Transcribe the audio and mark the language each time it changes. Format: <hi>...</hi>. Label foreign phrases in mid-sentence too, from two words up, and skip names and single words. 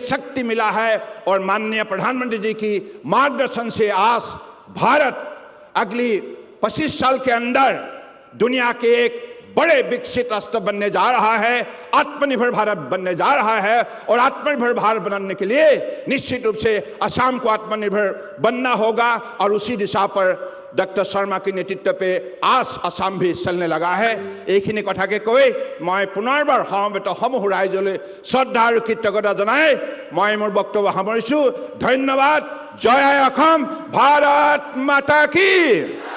<hi>शक्ति मिला है और माननीय प्रधानमंत्री जी की मार्गदर्शन से आज भारत अगली 25 साल के अंदर दुनिया के एक बड़े विकसित राष्ट्र बनने जा रहा है आत्मनिर्भर भारत बनने जा रहा है और आत्मनिर्भर भारत बनने के लिए निश्चित रूप से असम को आत्मनिर्भर बनना होगा और उसी दिशा पर डॉक्टर शर्मा के नेतृत्व पे आज असम भी चलने लगा है</hi> <as>এইখিনি কথাকে কৈ মই পুনৰবাৰ সমবেত সমূহ ৰাইজলৈ শ্ৰদ্ধা আৰু কৃতজ্ঞতা জনাই মই মোৰ বক্তব্য সামৰিছোঁ ধন্যবাদ জয় অসম ভাৰত মাতা কি</as>